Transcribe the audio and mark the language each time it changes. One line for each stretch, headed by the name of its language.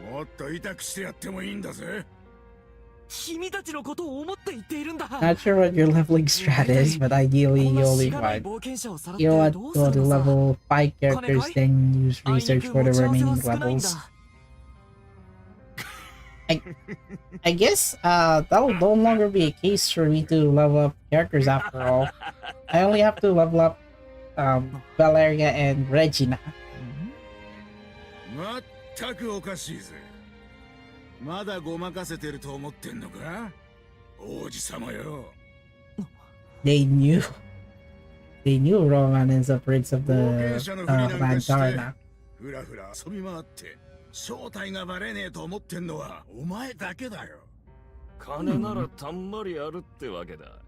Japanese: もっと痛くしてやってもいいんだぜ。君たちのことを思って言っているんだ。
English: Not sure what your leveling strat is, but ideally you only want. You want to go to level 5 characters, then use research for the remaining levels. I guess that will no longer be a case for me to level up characters after all. I only have to level up Valeria and Regina.
Japanese: まったくおかしいぜ。まだごまかせてると思ってんのか、王子様よ。
English: They knew Roman is a prince of the Lantarna.
Japanese: ふらふら遊び回って正体がバレねえと思ってんのはお前だけだよ。金ならたんまりあるってわけだ。